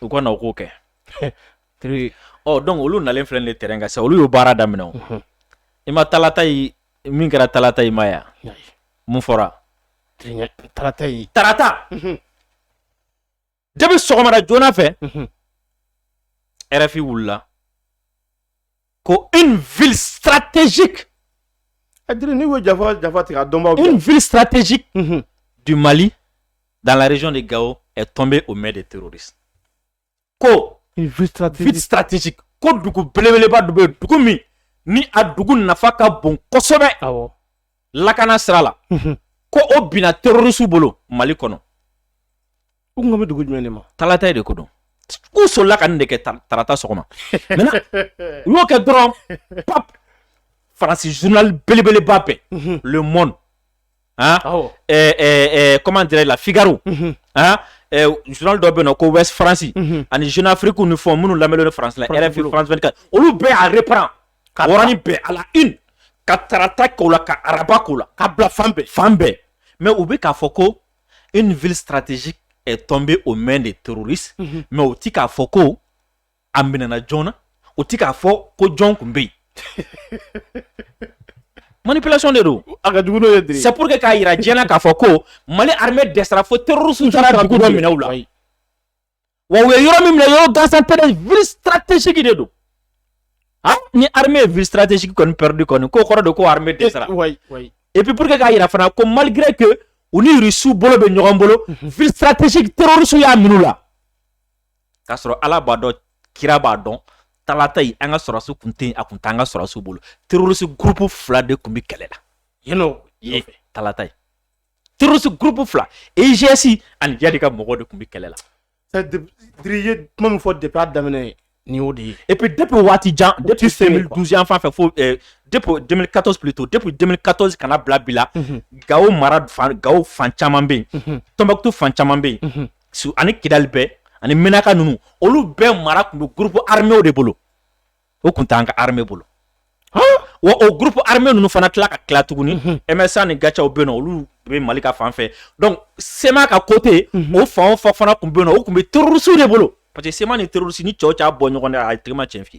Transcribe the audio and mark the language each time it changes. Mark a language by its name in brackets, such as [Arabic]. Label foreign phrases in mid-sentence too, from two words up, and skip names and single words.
[Bambara] u ka na o k'o kɛ donc olu nalen filɛ nin terrain kan sa olu y'o baara daminɛ o i ma talata yi min kɛra talata yi ma ya mun fɔra tarata depuis sɔgɔmada joona fɛ RFI wulila ko [French] une ville stratégique une ville stratégique du Mali dans la région de Gao est tombée aux mains des terroristes ko une ville [Bambara] stratégique ko dugu belebeleba dɔ bɛ dugu min ni a dugu nafa ka bon kosɛbɛ lakana sira la ko o bina terroriste bolo Mali kɔnɔ u kun bɛ dugu jumɛn de ma talata de ko dɔn u sɔrɔla ka nin de kɛ tarata sɔgɔma maintenant u y'o kɛ dɔrɔn pap Faransi journal belebeleba bɛɛ Le Monde [French] comment dirais [Bambara] la Figaro journal dɔ bɛ yen nɔ ko West France ani Jeune Afrique ni fɛn minnu lamɛnlen don France la RFI France 24 olu bɛɛ a reprend ka wɔrɔnin bɛɛ [French] à la une [Bambara] ka tarata k'o la ka araba k'o la ka bila fan bɛɛ mais u bɛ k'a fɔ ko [French] une ville stratégique est tombée aux mains des terroristes [Bambara] mais u ti k'a fɔ ko a minɛna joona u ti k'a fɔ ko jɔn kun bɛ yen manipulation de do [French] c'est pour que [Bambara] k'a yira diɲɛ k'a fɔ ko Mali armée dɛsɛra fo terroriste taara dugu dɔ minɛ u la wa u ye yɔrɔ min minɛ yɔrɔ gansan tɛ [French] ville stratégique [Bambara] de do ni armée [French] ville stratégique [Bambara] kɔni perdu kɔni k'o kɔrɔ de ko armée dɛsɛra [French] et puis pour que [Bambara] k'a yira fana ko [French] malgré que [Bambara] u ni Russiw bolo bɛ ɲɔgɔn bolo [French] ville stratégique [Bambara] terroriste y'a minɛ u la k'a sɔrɔ Ala b'a dɔn kira b'a dɔn talata yi an ka sɔrɔsiw kun tɛ a kun t'an ka sɔrɔsiw bolo terroriste groupe fila de kun bi kɛlɛ la talata yi terroriste groupe fila EGS ani jadi ka mɔgɔw de kun bi kɛlɛ la dirige kuma min fɔ depuis a daminɛ ni y'o de ye [French] et puis depuis [Bambara] waati jan depuis 2012 yan fan fɛ fo [French] depuis 2014 plutôt depuis 2014 [Bambara] kana bila bi la Gao mara Gao fan caman bɛ yen Tombouctou fan caman bɛ yen ani Kidali bɛɛ ani Menaka ninnu olu bɛɛ mara kun bɛ [French] groupe armé [Bambara] de bolo o kun t'an ka armée bolo wa o [French] groupe armé [Bambara] ninnu fana tila ka tila tuguni MSA ni Gatchaw bɛ yen nɔ olu bɛ Mali ka fan fɛ donc SEMA ka côté o fan o fan fana kun bɛ yen nɔ o kun bɛ terroriste de bolo [French] parce que [Bambara] SEMA ni terroriste ni cɛw cɛ bɔ ɲɔgɔn na a tigi ma tiɲɛ f'i ye